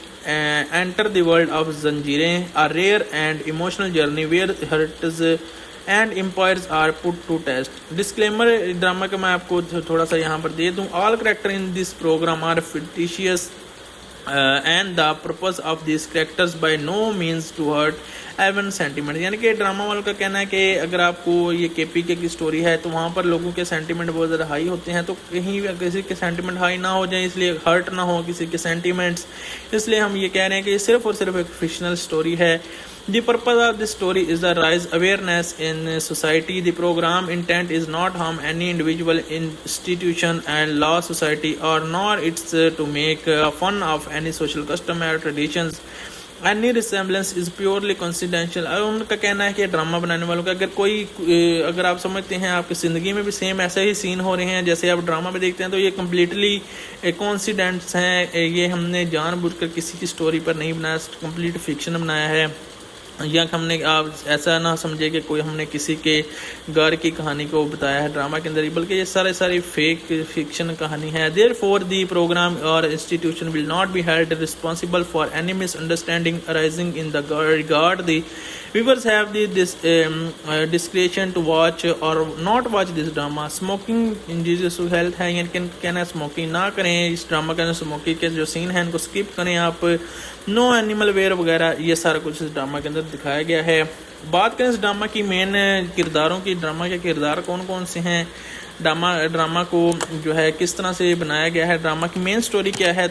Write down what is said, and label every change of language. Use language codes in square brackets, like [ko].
[en] Enter the world of Zanjeerein, a rare and emotional journey where hearts and empires are put to test. [ur] Disclaimer drama کا میں آپ کو تھوڑا سا یہاں پر دے دوں. [en] All characters in this program are fictitious and the purpose of these characters by no means to hurt even sentiment. [ur] یعنی کہ ڈرامہ والوں کا کہنا ہے کہ اگر آپ کو یہ کے پی کے کی سٹوری ہے تو وہاں پر لوگوں کے سینٹیمنٹ بہت زیادہ ہائی ہوتے ہیں, تو کہیں کسی کے سینٹیمنٹ ہائی نہ ہو جائیں, اس لیے ہرٹ نہ ہو کسی کے سینٹیمنٹس, اس لیے ہم یہ کہہ رہے ہیں کہ یہ صرف اور صرف ایک فکشنل سٹوری ہے. [en] The purpose of this story is to raise awareness in society. The program intent is not harm any individual, institution and law, society, or nor it's to make fun of any social custom or traditions. Any resemblance is purely coincidental. [ur] ان کا کہنا ہے کہ drama بنانے والوں کا اگر آپ سمجھتے ہیں آپ کی زندگی میں بھی سیم ایسے ہی سین ہو رہے ہیں جیسے آپ ڈرامہ میں دیکھتے ہیں, تو یہ کمپلیٹلی کوئنسیڈنٹس ہیں. یہ ہم نے جان بوجھ کر کسی کی سٹوری پر نہیں بنایا, کمپلیٹ فکشن بنایا ہے. یا ہم نے آپ ایسا نہ سمجھے کہ کوئی ہم نے کسی کے گھر کی کہانی کو بتایا ہے ڈرامہ کے اندر, بلکہ یہ ساری فیک فکشن کہانی ہے. [en] Therefore, the program or institution will not be held responsible for any misunderstanding arising in the regard. The viewers have the discretion to watch or not watch this drama. Smoking injurious to health [ur] ہے, یعنی کہ کہنا smoking نہ کریں اس drama کے اندر. Smoking کے جو سین ہیں ان کو اسکپ کریں آپ. نو اینیمل ویئر وغیرہ یہ سارا کچھ اس ڈرامہ کے اندر دکھایا گیا ہے. بات کریں اس ڈرامہ کی مین کرداروں کی, ڈرامہ کے کردار کون کون سے ہیں, ڈرامہ کو جو ہے کس طرح سے بنایا گیا ہے, ڈرامہ کی مین سٹوری کیا ہے.